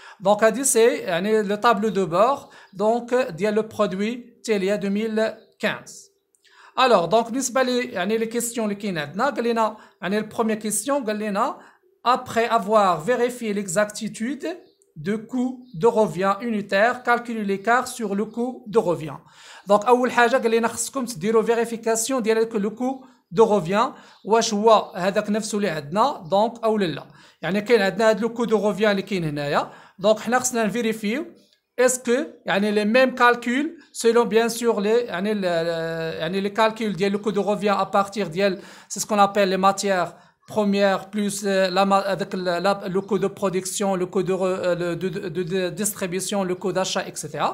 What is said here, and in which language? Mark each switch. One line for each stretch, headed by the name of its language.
French: Donc, c'est le tableau de bord donc le produit Telia 2015. Alors, donc, les questions les la première question, après avoir vérifié l'exactitude de coût de revient unitaire, calculer l'écart sur le coût de revient.
Arabic: Donc, أول حاجة قال لنا خصكم تديروا vérification ديال
French: le coût de revient
Arabic: واش هو هذاك نفسه اللي عندنا دونك أو لا. يعني كاين عندنا هذا
French: le coût de revient
Arabic: اللي كاين هنايا.
French: Donc,
Arabic: حنا خصنا نفيريفيو
French: est-ce que les mêmes calculs selon bien sûr les calculs le coût de revient à partir c'est ce qu'on appelle les matières premières plus le coût de production, le coût de distribution, le coût d'achat, etc.